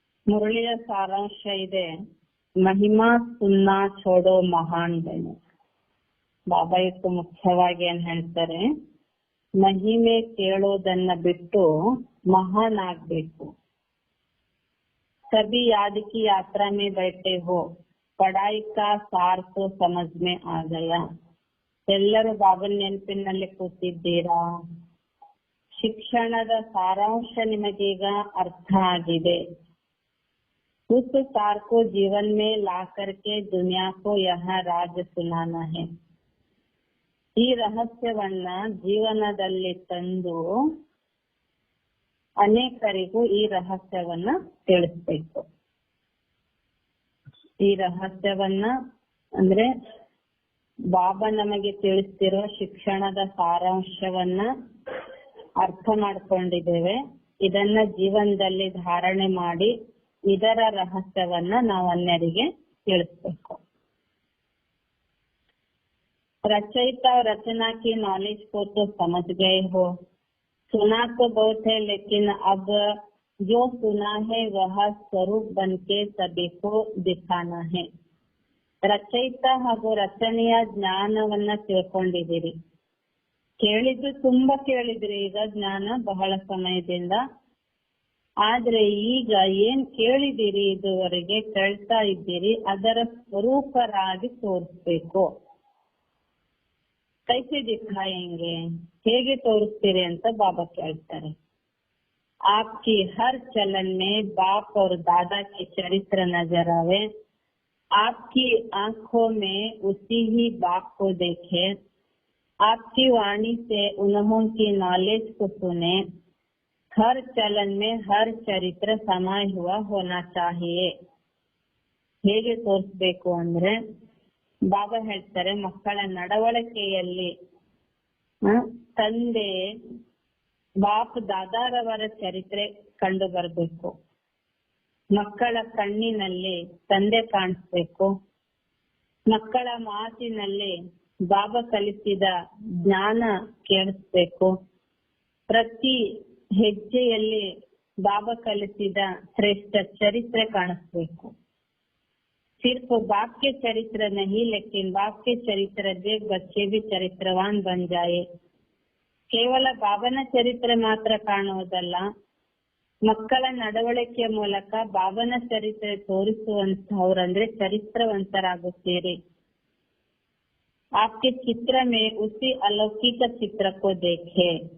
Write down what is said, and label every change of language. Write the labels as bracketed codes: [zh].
[kn] ಮುರಳಿಯ ಸಾರಾಂಶ ಇದೆ, [hi] ಮಹಿಮಾ ಸುನ್ನಾ ಛೋಡೋ ಮಹಾನ್ ಬನೆ. [kn] ಬಾಬಾ ಇವತ್ತು ಮುಖ್ಯವಾಗಿ ಏನ್ ಹೇಳ್ತಾರೆ, ಮಹಿಮೆ ಕೇಳೋದನ್ನ ಬಿಟ್ಟು ಮಹಾನ್ ಆಗ್ಬೇಕು. [hi] सभी याद की यात्रा में बैठे हो, पढ़ाई का सार तो समझ में आ गया. [kn] ಎಲ್ಲರೂ ಬಾಬನ ನೆನಪಿನಲ್ಲಿ ಕೂತಿದ್ದೀರಾ? ಶಿಕ್ಷಣದ ಸಾರಾಂಶ ನಿಮಗೀಗ ಅರ್ಥ ಆಗಿದೆ. [hi] उस सार को जीवन में ला करके दुनिया को यह राज सुनाना है. [kn] ಈ ರಹಸ್ಯವನ್ನ ಜೀವನದಲ್ಲಿ ತಂದು ಅನೇಕರಿಗೂ ಈ ರಹಸ್ಯವನ್ನ ತಿಳಿಸ್ಬೇಕು. ಈ ರಹಸ್ಯವನ್ನ ಅಂದ್ರೆ ಬಾಬಾ ನಮಗೆ ತಿಳಿಸ್ತಿರೋ ಶಿಕ್ಷಣದ ಸಾರಾಂಶವನ್ನ ಅರ್ಥ ಮಾಡ್ಕೊಂಡಿದ್ದೇವೆ. ಇದನ್ನ ಜೀವನದಲ್ಲಿ ಧಾರಣೆ ಮಾಡಿ ಇದರ ರಹಸ್ಯವನ್ನ ನಾವು ಅನ್ಯರಿಗೆ ತಿಳಿಸ್ಬೇಕು. [hi] रचयिता रचना की नॉलेज को तो समझ गए हो, सुना तो बहुत है, लेकिन अब जो सुना है वह स्वरूप बन के सभी को दिखाना है. [kn] ರಚಯಿತ ಹಾಗೂ ರಚನೆಯ ಜ್ಞಾನವನ್ನ ತಿಳ್ಕೊಂಡಿದ್ದೀರಿ. ಕೇಳಿದ್ದು ತುಂಬಾ ಕೇಳಿದ್ರಿ ಈಗ ಜ್ಞಾನ ಬಹಳ ಸಮಯದಿಂದ. ಆದ್ರೆ ಈಗ ಏನ್ ಕೇಳಿದಿರಿ, ಇದುವರೆಗೆ ಕೇಳ್ತಾ ಇದ್ದೀರಿ, ಅದರ ಸ್ವರೂಪರಾಗಿ ತೋರಿಸ್ಬೇಕು. [hi] ಕೈಸೆ ದಿಖಾಯೆಂಗೆ, [kn] ಹೇಗೆ ತೋರಿಸ್ತೀರಿ ಅಂತ ಬಾಬಾ ಕೇಳ್ತಾರೆ. [hi] आपकी हर चलन में बाप और दादा के चरित्र नजर आवे, आपकी आंखों में उसी ही बाप को देखे, आपकी वाणी से उन्होंने नॉलेज को सुने. हर चलन में हर चरित्र समाय हुआ होना चाहिए. [kn] ಹೇಗೆ ತೋರಿಸ್ಬೇಕು ಅಂದ್ರೆ ಬಾಬಾ ಹೇಳ್ತಾರೆ, ಮಕ್ಕಳ ನಡವಳಿಕೆಯಲ್ಲಿ ತಂದೆ ಬಾಪ್ ದಾದಾರವರ ಚರಿತ್ರೆ ಕಂಡು ಬರ್ಬೇಕು. ಮಕ್ಕಳ ಕಣ್ಣಿನಲ್ಲಿ ತಂದೆ ಕಾಣಿಸ್ಬೇಕು. ಮಕ್ಕಳ ಮಾತಿನಲ್ಲಿ ಬಾಬಾ ಕಲಿಸಿದ ಜ್ಞಾನ ಕೇಳಿಸ್ಬೇಕು. ಪ್ರತಿ ಹೆಜ್ಜೆಯಲ್ಲಿ ಬಾಬಾ ಕಲಿಸಿದ ಶ್ರೇಷ್ಠ ಚರಿತ್ರೆ ಕಾಣಿಸ್ಬೇಕು. [hi] सिर्फ बाप के चरित्र नहीं, लेकिन बाप के चरित्र देख बच्चे भी चरित्रवान बन जाए. [kn] ಕೇವಲ ಬಾಬನ ಚರಿತ್ರೆ ಮಾತ್ರ ಕಾಣುವುದಲ್ಲ, ಮಕ್ಕಳ ನಡವಳಿಕೆಯ ಮೂಲಕ ಬಾಬನ ಚರಿತ್ರೆ ತೋರಿಸುವಂತಹವ್ರಂದ್ರೆ ಚರಿತ್ರವಂತರಾಗುತ್ತೀರಿ. [hi] आपके चित्र में उसी अलौकिक ಚಿತ್ರ को देखे.